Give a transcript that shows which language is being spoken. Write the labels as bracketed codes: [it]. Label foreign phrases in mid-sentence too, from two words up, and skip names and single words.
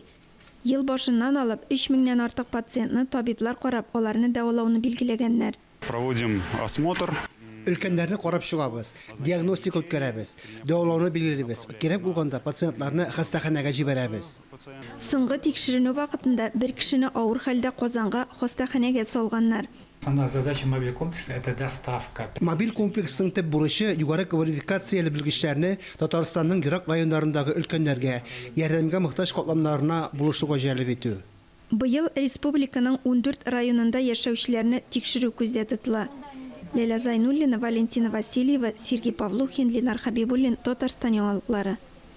[tt] Ел башыннан алып 3000-нән артык пациентны табиблар карап, аларны дәвалауны билгеләгәннәр. [ru] Проводим осмотр. [tt] Өлкәннәрне карап чыгабыз, диагностика үткәрәбез, дәвалауны билгеләбез. Кирәк булганда пациентларны хастаханәгә җибәрәбез. Соңгы тикшеренү вакытында бер кешене авыр хәлдә Казанга хастаханәгә салганнар. [ru] Основная задача мобильного комплекса – это доставка. [tt] Мобиль комплексның төп бурычы югары квалификацияле белгечләрне Татарстанның ерак районнарындагы өлкәннәргә, ярдәмгә мохтаҗ катламнарына булышуга җәлеп итү. Быел республиканың 14 районында яшәүчеләрне тикшерү күздә тотыла. Ләйлә Зайнуллина, Валентина Васильева, Сергей Павлухин, Ленар Хабибуллин, Татарстан яңалыклары.